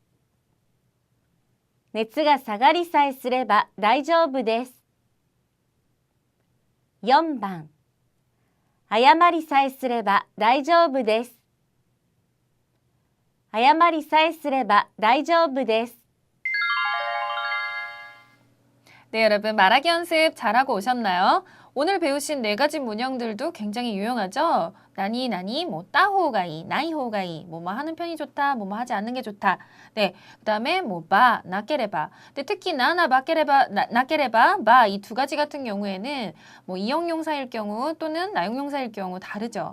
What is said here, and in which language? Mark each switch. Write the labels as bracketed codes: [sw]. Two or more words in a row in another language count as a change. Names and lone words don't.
[ja] 熱が下がりさえすれば大丈夫です。4番、謝りさえすれば大丈夫です。謝りさえすれば大丈夫です。 [ko] 네, 여러분 말하기 연습 잘하고 오셨나요? 오늘 배우신 4가지 문형들도 굉장히 유용하죠? [ja] なに なに [ko] 뭐 [ja] たほうがい、ないほうがい, [ko] 뭐뭐 하는 편이 좋다, 뭐뭐 하지 않는 게 좋다. 네, 그다음에 뭐 [ja] ば、なければ. [ko] 근데 특히 [ja] なな ばければ、なければ、ば [ko] 이 두 가지 같은 경우에는 뭐 이형용사일 경우 또는 나용용사일 경우 다르죠.